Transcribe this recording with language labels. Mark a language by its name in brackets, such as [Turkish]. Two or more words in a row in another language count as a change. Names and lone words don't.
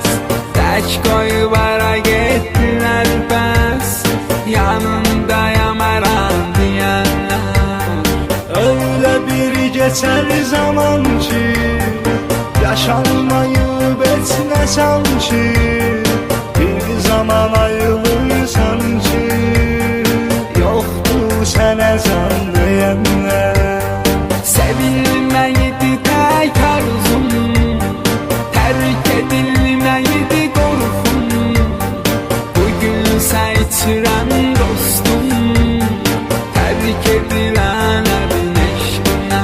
[Azerbaijani] Tək qoyub ara getdilər bəs, yanındayam əran deyənlər. [Turkish] Öyle bir geçer zaman ki, yaşanmayıp etme sanki. [Azerbaijani] Bir zaman ayılırsan ki, yoktu sənə can deyənlər. Sevilməyidi tək arzum, tərk edilməyidi qorxum. Bugünsə içirəm dostum, tərk edilənlərin eşqinə.